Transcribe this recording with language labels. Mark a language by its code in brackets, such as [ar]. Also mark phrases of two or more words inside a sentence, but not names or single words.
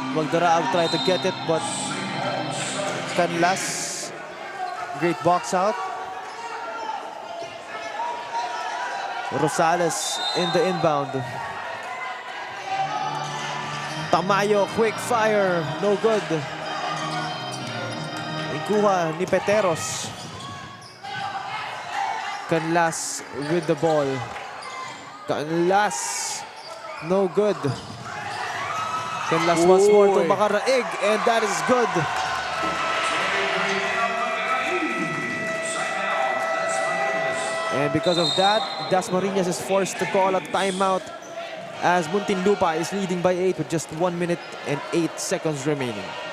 [en] Magdaraag tried to get it, but Canlas, great box out. Rosales in the inbound. Tamayo, quick fire, no good. [tl] Ikuha ni Peteros. [en] Canlas with the ball. Canlas, no good. Canlas once more to makaraig, and that is good. And because of that, Dasmariñas is forced to call a timeout as Muntinlupa is leading by 8 with just 1 minute and 8 seconds remaining.